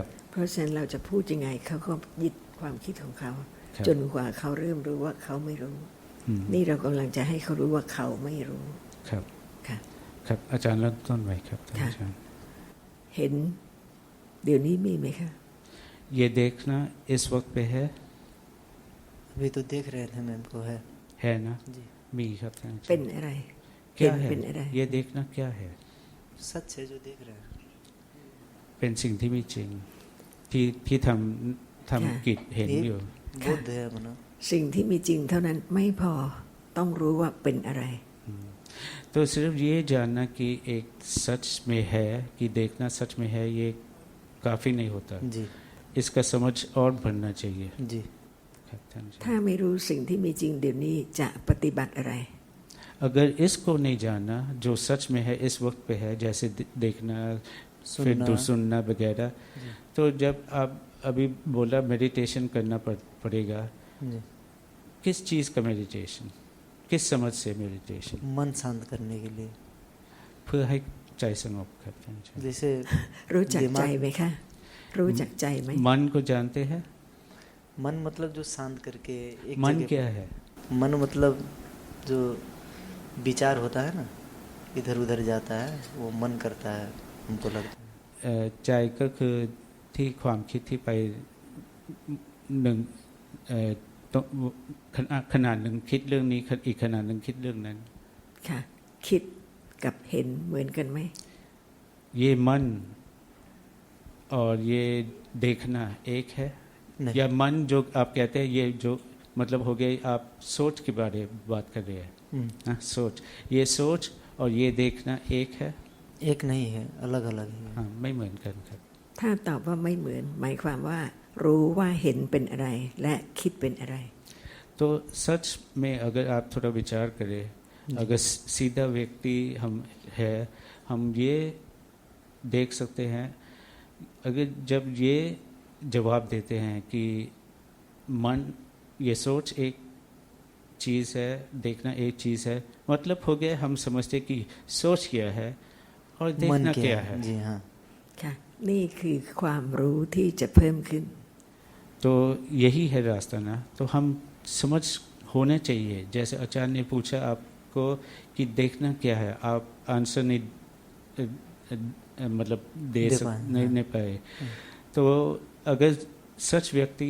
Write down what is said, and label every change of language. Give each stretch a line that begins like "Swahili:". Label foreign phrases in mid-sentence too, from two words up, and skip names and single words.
Thai: เพราะฉะนั้นเราจะพูดยังไงเขาก็ยึดความคิดของเขา ครับ จนกว่าเขาเริ่มรู้ว่าเขาไม่รู้ อืม นี่เรากำลังจะให้เขารู้ว่าเขาไม่รู้ ครับ ค่ะ ครับอาจารย์เริ่มต้นไว้ครับท่าน ค่ะ อาจารย์ เห็นเดี๋ยวนี้มีไหมคะ
Hindi: ये देखना इस वक्त पे है अभी तो देख रहे थे मैम को है ना जी,
Thai: มีครับท่านอาจารย์ เป็นอะไร
Hindi: क्या
Thai: เห็น
Hindi: है
Thai: เป็นอะไร
Hindi: ये देखना क्या है सच है जो देख रहे हैं।
Thai: เป็นสิ่งที่มีจริงที่ทำกิจเห็นอยู่
Hindi: बुद्ध है मना।
Thai: สิ่งที่มีจริงเท่านั้นไม่พอต้องรู้ว่าเป็นอะไร
Hindi: तो सिर्फ ये जानना कि एक सच में है कि देखना सच में है ये काफ़ी नहीं होता जी इसका समझ और बढ़ना चाहिए जी,
Thai: ครับท่านอาจารย์ ถ้าไม่รู้สิ่งที่มีจริงเดี๋ยวนี้จะปฏิบัติอะไร
Hindi: अगर इसको नहीं जाना जो सच में है इस वक्त पे है, जैसे देखना फिर सुनना वगैरह, तो जब आप अभी बोला मेडिटेशन करना पड़ेगा, जी। किस चीज़ का मेडिटेशन, किस समझ से मेडिटेशन? मन शांत करने के लिए।
Thai: เพื่อให้ใจสงบครับท่านอาจารย์
Hindi: जैसे
Thai: รู้จักใจ
Hindi: दिमाग
Thai: ไหมคะ รู้จักใจไหม
Hindi: मन को जानते हैं? मन मतलब जो शांत करके एक मन जगह क्या है? मन मतलब जो विचार होता है ना, इधर उधर जाता है, वो मन करता है, हमको लगता है।
Thai: ใจก็คือที่ความคิดที่ไปหนึ่งต้องขนาดหนึ่งคิดเรื่องนี้อีกขนาดหนึ่งคิดเรื่องนั้น ค่ะ คิดกับเห็นเหมือนกันไหม
Hindi: ये मन और ये देखना एक है नहीं। या मन जो आप कहते हैं ये जो मतलब हो गया, आप सोच के बारे में बात कर रहे हैं? हाँ, सोच, ये सोच और ये देखना एक है? एक नहीं है, अलग अलग है। हाँ,
Thai: ไม่เหมือนกันครับ ถ้าตอบว่าไม่เหมือน หมายความว่า รู้ว่าเห็นเป็นอะไร และคิดเป็นอะไร
Hindi: तो सच में अगर आप थोड़ा विचार करें, अगर सीधा व्यक्ति हम है, हम ये देख सकते हैं, अगर जब ये जवाब देते हैं कि मन, ये सोच एक चीज़ है, देखना एक चीज़ है, मतलब हो गया हम समझते कि सोच क्या है और देखना मन क्या है। जी हाँ।
Thai: ค่ะ นี่คือความรู้ที่จะเพิ่มขึ้น
Hindi: तो यही है रास्ता ना, तो हम समझ होना चाहिए। जैसे आचार्य ने पूछा आपको कि देखना क्या है, आप आंसर नहीं मतलब नहीं पाए, तो अगर सच व्यक्ति